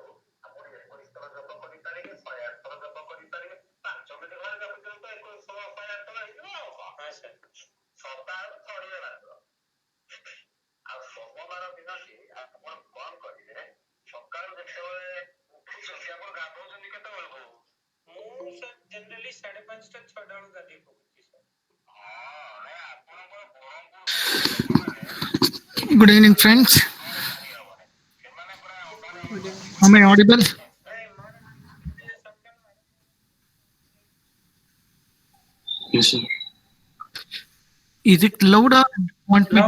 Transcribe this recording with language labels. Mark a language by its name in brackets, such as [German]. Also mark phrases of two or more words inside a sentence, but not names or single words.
[Odia] ଆପଣ 21 ଥର ଜପ କରିପାରିବେ 108 ଥର ଜପ କରିପାରିବେ 5 ମିନିଟ୍ ଘରେ ଜପୁଛନ୍ତି ତ 108 ଥର ହେଇଯିବ ଆଉ କଣ ସପ୍ତାହକୁ ଥରିଏ ମାତ୍ର ଆଉ ସୋମବାର ଦିନଟି ଆପଣ କଣ କରିବେ ସକାଳୁ ଯେତେବେଳେ ଉଠୁଛନ୍ତି ଆପଣ ଗାଧଉଛନ୍ତି କେତେବେଳକୁ ମୁଁ ସାର୍ ଜେନେରାଲି 5:30 ଟା 6ଟା ବେଳକୁ ଗାଧେଇ ପକଉଛି ସାର୍ [English] Good evening, friends. Am I audible? Yes, sir. Is it loud or want me